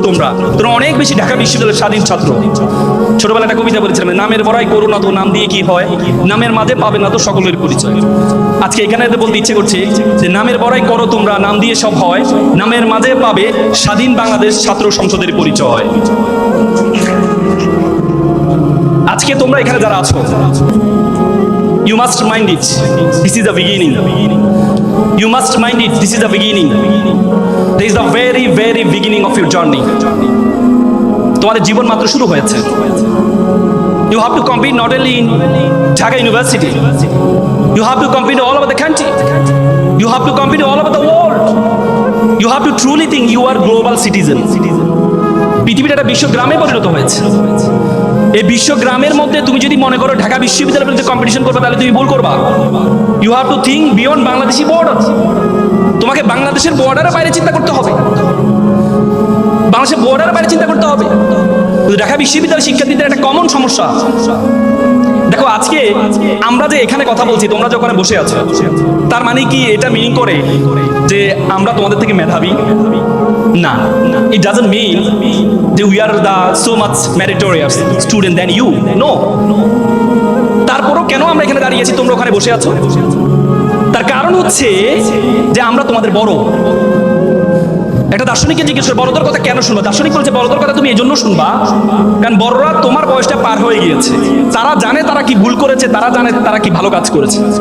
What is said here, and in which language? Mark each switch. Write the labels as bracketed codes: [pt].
[bn] তোমরা অনেক বেশি ঢাকা বিশ্ববিদ্যালয়ের স্বাধীন ছাত্র। ছোটবেলা একটা কবিতা বলেছিলাম, নামের বড়াই করো না তো নাম দিয়ে কি হয়, নামের মাঝে পাবে না তো সকলের পরিচয়। আজকে এখানে বলতে ইচ্ছে করছে যে নামের বড়াই করো তোমরা, নাম দিয়ে সব হয়, নামের মাঝে পাবে স্বাধীন বাংলাদেশ ছাত্র সংসদের পরিচয়। আজকে তোমরা এখানে যারা আছো, [en] you must mind it, this is the beginning. You must mind it, this is the beginning. This is the very, very beginning of your journey. [bn] তোমাদের জীবন মাত্র শুরু হয়েছে। [en] You have to compete not only in Dhaka University, You have to compete all over the country. You have to compete all over the world. You have to truly think you are global citizen. [bn] পৃথিবীটা একটা বিশ্বগ্রামে পরিণত হয়েছে। এই বিশ্বগ্রামের মধ্যে তুমি যদি মনে করো ঢাকা বিশ্ববিদ্যালয়ের বিরুদ্ধে কম্পিটিশন করবে, তাহলে তুমি ভুল করবা। [en] You have to think beyond Bangladeshi border. [bn] তোমাকে বাংলাদেশের বর্ডারের বাইরে চিন্তা করতে হবে, বাংলাদেশের বর্ডারের বাইরে চিন্তা করতে হবে। ঢাকা বিশ্ববিদ্যালয়ের শিক্ষার্থীদের একটা কমন সমস্যা। দেখো আজকে আমরা যে এখানে কথা বলছি, তোমরা যে ওখানে বসে আছো, তার মানে কি এটা মিনিং করে যে আমরা তোমাদের থেকে মেধাবী? না, [en] it doesn't mean that we are the so much meritorious student than you. No. [bn] তারপরও কেন আমরা এখানে দাঁড়িয়েছি, তোমরা ওখানে বসে আছো? তার কারণ হচ্ছে যে আমরা তোমাদের বড়। একটা দার্শনিককে জিজ্ঞেস করে বড়দের কথা কেন শুনবা? দার্শনিক বলছে বড়দের কথা তুমি এই জন্য শুনবা কারণ বড়রা তোমার বয়সটা পার হয়ে গিয়েছে, তারা জানে তারা কি ভুল করেছে, তারা জানে তারা কি ভালো কাজ করেছে।